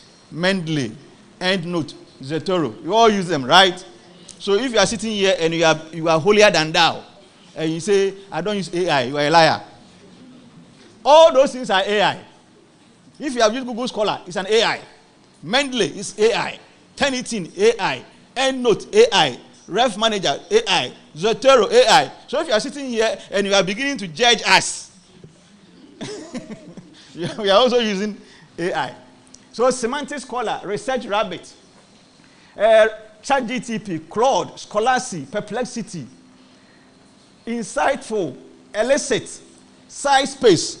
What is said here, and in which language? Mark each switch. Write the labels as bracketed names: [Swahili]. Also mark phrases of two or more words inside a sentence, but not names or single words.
[English] Mendeley, EndNote, Zotero. You all use them, right? So if you are sitting here and you are holier than thou, and you say, I don't use AI, you are a liar. All those things are AI. If you have used Google Scholar, it's an AI. Mendeley is AI. Turnitin, AI. EndNote, AI. Ref Manager, AI. Zotero, AI. So if you are sitting here and you are beginning to judge us, we are also using AI. So Semantic Scholar, Research Rabbit, ChatGTP, Claude, Scholastic, Perplexity, Insightful, Elicit, SciSpace.